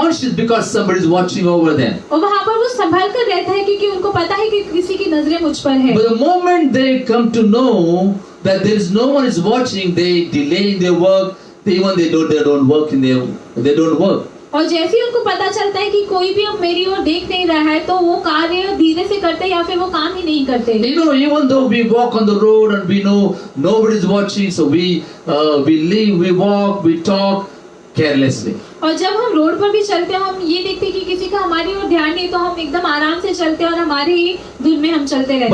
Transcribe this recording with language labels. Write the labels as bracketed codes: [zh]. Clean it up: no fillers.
[en] conscious because somebody is watching over them. [hi] और वहाँ पर वो संभाल कर रहता है क्योंकि उनको पता है कि किसी की नजरें मुझ पर है। [en] But the moment they come to know that there is no one is watching, they delay in their work. Even they don't work in their, they don't work. [hi] और जैसे ही उनको पता चलता है कि कोई भी अब मेरी ओर देख नहीं रहा है, तो वो कार्य धीरे से करते हैं या फिर वो काम ही नहीं करते। [en] You know, even though we walk on the road and we know nobody is watching, so we live, we walk, we talk carelessly. [hi] और जब हम रोड पर भी चलते हैं, हम ये देखते हैं कि किसी का हमारी ओर ध्यान नहीं, तो हम एकदम आराम से चलते हैं और हमारे ही धुन में हम चलते रहते